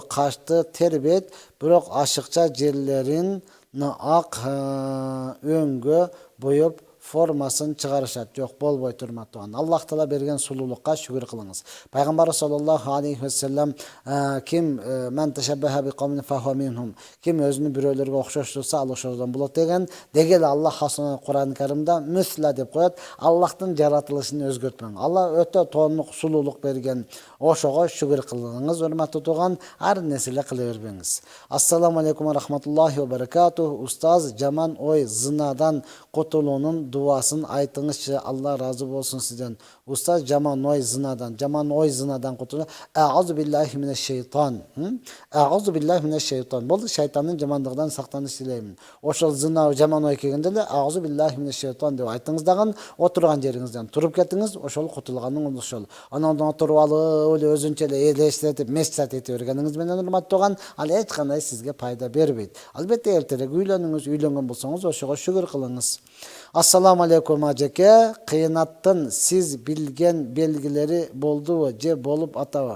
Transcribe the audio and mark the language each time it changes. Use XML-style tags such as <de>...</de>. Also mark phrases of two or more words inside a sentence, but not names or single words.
<ky>Кашты тербейт, бирок ашыкча жерлерин ак өңгө боеп формасын чыгарышат. Жок, болбойт, урматтуу. Аллах таала берген сулуулукка шүгүр кылыңыз. Пайгамбар</ky> <ar>صلى الله عليه وسلم</ar> <ky>ким</ky> <ar>من تشبه بقوم فهو منهم,</ar> <ky>ким өзүнү бирөөлөргө окшоштурса, ал ошодон болот деген. Дегеле Аллах Кур'ан Каримде мусла деп коет. Аллахтын жаратылышын өзгөртмөң. Алла өтө тонук сулуулук берген. Ошого шүгүр кылыңыз, урматтуу туган, ар нерселе кыла бербеңиз.</ky> <ar>السلام عليكم ورحمة الله وبركاته.</ar> <ky>Устаз, жаман ой, зынадан кутулуунун дуасын айтыңызчы. Алла разы болсун сизден. Устаз, жаман ой, зынадан кутулуу.</ky> <ar>أعوذ بالله من الشيطان. أعوذ بالله من الشيطان.</ar> <ky>Бул шайтандын жамандыгынан сактаныш тилеймин. Ошол зына, жаман ой келгенде эле</ky> <ar>أعوذ بالله من الشيطان</ar> <ky>деп айтыңыз дагы, отурган жериңизден туруп кетиңиз, ошол кутулганың ошол. Анан отуруп алып, өзүнчө эле элестетип, месчат этип бергениңиз менен урматтуу, ал эч кандай сизге пайда бербейт. Албетте эртерээк үйлөнүңүз, үйлөнгөн болсоңуз ошого шүгүр кылыңыз.</ky> <ar>السلام عليكم</ar> <ky>ажеке. Кыянаттын сиз билген белгилери болдубу же болуп атабы?</ky>